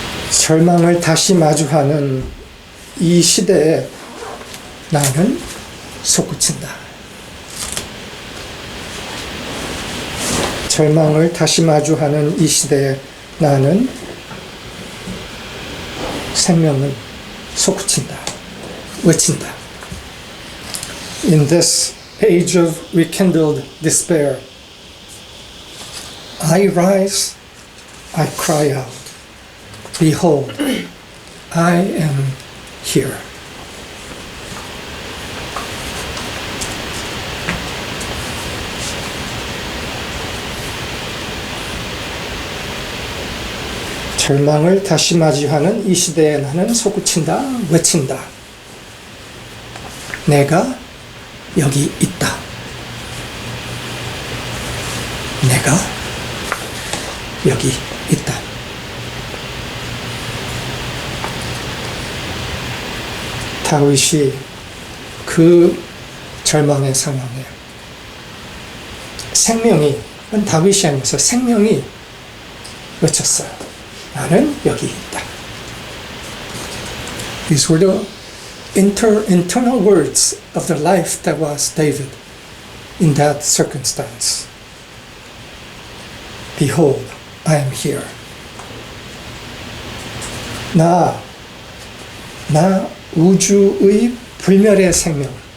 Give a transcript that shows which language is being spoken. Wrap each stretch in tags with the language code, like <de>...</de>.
<ko>절망을 다시 마주하는 이 시대에 나는 솟구친다. 절망을 다시 마주하는 이 시대에 나는 생명을 솟구친다. 외친다.</ko> <en>In this age of rekindled despair, I rise, I cry out, behold, I am here.</en> <ko>절망을 다시 맞이하는 이 시대에 나는 솟구친다, 외친다. 내가 여기 있다. 내가 여기 있다. 다윗이 그 절망의 상황에 생명이, 다윗이 아니면서 생명이 외쳤어요. 나는 여기 있다.</ko> <en>These were the internal words of the life that was David in that circumstance. Behold, I am here.</en> <ko>나 우주의 불멸의 생명.</ko>